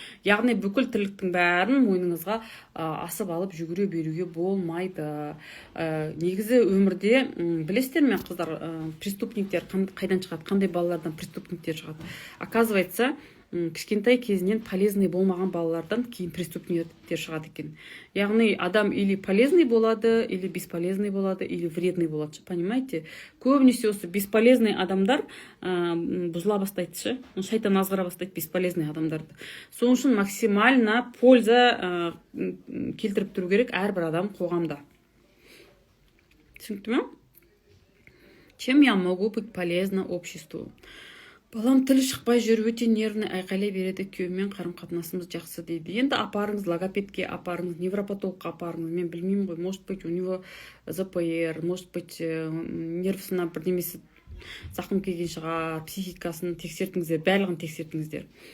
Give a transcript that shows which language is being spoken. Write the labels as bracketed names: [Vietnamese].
[Kazakh] Яғни бүкіл тірліктің бәрін мойныңызға асып алып жүгіре беруге болмайды. Негізі өмірде білесіздер ме, қыздар, преступниктер қайдан шығады, қандай балалардан преступниктер шығады? Оказывается, кішкентай кезінен полезный болмаған балалардан кейін преступниктер шығады екен. Яғни адам или полезный болады, или бесполезный болады, или вредный болады, понимаете? Көбінесе осы бесполезный адамдар бұзыла бастайды, шайтан азғыра бастайды бесполезный адамдарды. Соның үшін максимально польза келтіріп тұру керек әрбір адам қоғамда. Түсінікті ме? [Russian] Чем я могу быть полезна обществу? [Kazakh] Балам тілі шықпай жүріп өте нервный, айқайлай береді, күйеуімен қарым-қатынасымыз жақсы дейді. Енді апарыңыз логопедке, апарыңыз невропатологқа, апарыңыз. Мен білмеймін ғой, может быть, у него ЗПР, может быть, нервысына бірдемесі зақым келген шығар, психикасын тексертіңіздер, барлығын тексертіңіздер.